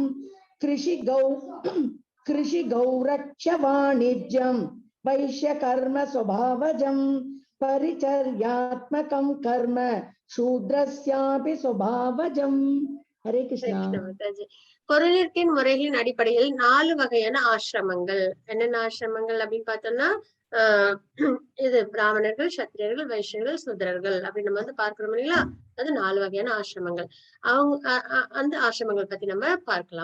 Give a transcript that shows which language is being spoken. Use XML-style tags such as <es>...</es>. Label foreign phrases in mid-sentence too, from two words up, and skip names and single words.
<sa>कृषिगौ रक्ष्य वाणिज्यं वैश्य कर्म स्वभावजं परिचर्यात्मकं कर्म शूद्रस्यापि स्वभावजं. हरे कृष्णा.</sa> <ta>மாதாஜி. பொருளிற்கின் முறைகளின் அடிப்படையில் 4 வகையான ஆசிரமங்கள். என்னென்ன ஆசிரமங்கள் அப்படின்னு பார்த்தோம்னா இது பிராமணர்கள், சத்திரியர்கள், வைஷ்யர்கள், சூத்திரர்கள் அப்படின்னு நம்ம வந்து பார்க்கிறோம் இல்லைங்களா? அது 4 வகையான ஆசிரமங்கள். அவங்க அந்த ஆசிரமங்கள் பத்தி நம்ம பார்க்கலாம்.</ta>